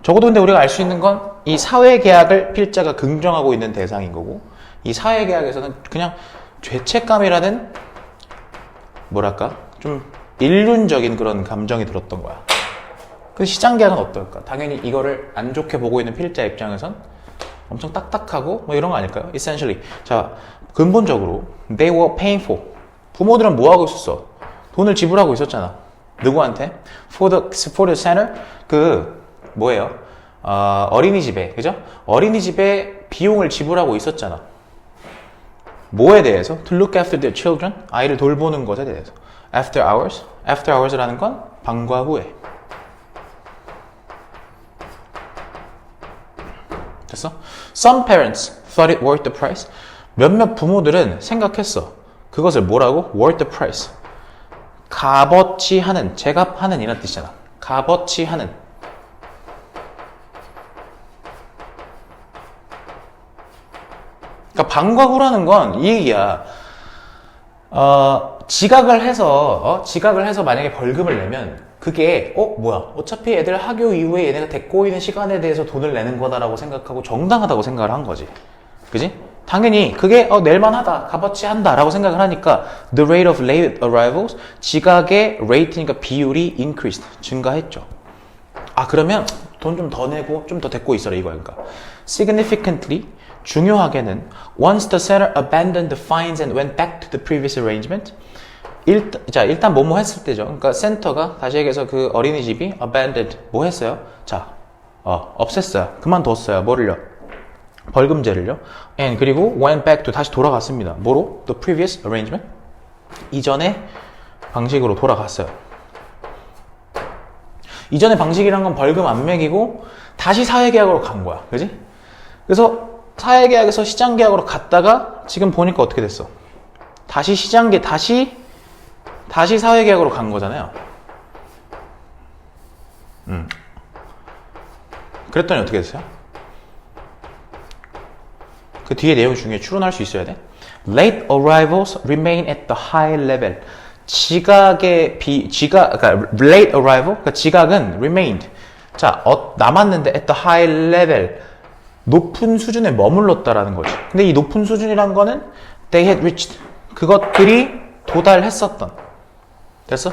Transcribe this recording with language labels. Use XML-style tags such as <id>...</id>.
<ko>적어도 근데 우리가 알 수 있는 건 이 사회계약을 필자가 긍정하고 있는 대상인 거고, 이 사회계약에서는 그냥 죄책감이라는 뭐랄까? 좀 일륜적인 그런 감정이 들었던 거야. 그 시장계약은 어떨까? 당연히 이거를 안 좋게 보고 있는 필자 입장에선 엄청 딱딱하고 뭐 이런 거 아닐까요?</ko> <en>Essentially.</en> <ko>자, 근본적으로</ko> <en>they were paying for.</en> <ko>부모들은 뭐 하고 있었어? 돈을 지불하고 있었잖아. 누구한테?</ko> <en>For the center?</en> <ko>뭐예요? 어린이집에, 그죠? 어린이집에 비용을 지불하고 있었잖아. 뭐에 대해서?</ko> <en>To look after their children.</en> <ko>아이를 돌보는 것에 대해서.</ko> <en>After hours. After hours라는</en> <ko>건 방과 후에. 됐어?</ko> <en>Some parents thought it worth the price.</en> <ko>몇몇 부모들은 생각했어. 그것을 뭐라고?</ko> <en>worth the price.</en> <ko>값어치 하는, 제값하는 이란 뜻이잖아. 값어치 하는. 그러니까 방과 후라는 건 이 얘기야. 지각을 해서 만약에 벌금을 내면 그게 뭐야, 어차피 애들 학교 이후에 얘네가 데리고 있는 시간에 대해서 돈을 내는 거다라고 생각하고 정당하다고 생각을 한 거지. 그지? 당연히 그게 낼만하다, 값어치 한다 라고 생각을 하니까</ko> <en>the rate of late arrivals,</en> <ko>지각의 rate니까 비율이 increased, 증가했죠. 그러면 돈 좀 더 내고 좀 더 데리고 있어라, 이거야. 그러니까</ko> <en>significantly,</en> <ko>중요하게는</ko> <en>once the seller abandoned the fines and went back to the previous arrangement.</en> <ko>일단 뭐뭐 했을 때죠. 그러니까 센터가, 다시 얘기해서 그 어린이집이 abandoned, 뭐 했어요? 자, 없앴어요. 그만뒀어요. 뭐를요? 벌금제를요.</ko> <en>And</en> <ko>그리고</ko> <en>went back to,</en> <ko>다시 돌아갔습니다. 뭐로?</ko> <en>The previous arrangement.</en> <ko>이전의 방식으로 돌아갔어요. 이전의 방식이란 건 벌금 안 매기고 다시 사회계약으로 간 거야. 그지? 그래서 사회계약에서 시장계약으로 갔다가 지금 보니까 어떻게 됐어? 다시 사회계약으로 간 거잖아요. 그랬더니 어떻게 됐어요? 그 뒤에 내용이 중요해. 추론할 수 있어야 돼.</ko> <en>Late arrivals remain at the high level.</en> <ko>그러니까</ko> <en>late arrival,</en> <ko>그러니까 지각은 remained. 자, 남았는데</ko> <en>at the high level,</en> <ko>높은 수준에 머물렀다라는 거지. 근데 이 높은 수준이란 거는</ko> <en>they had reached,</en> <ko>그것들이 도달했었던, 됐어?</ko>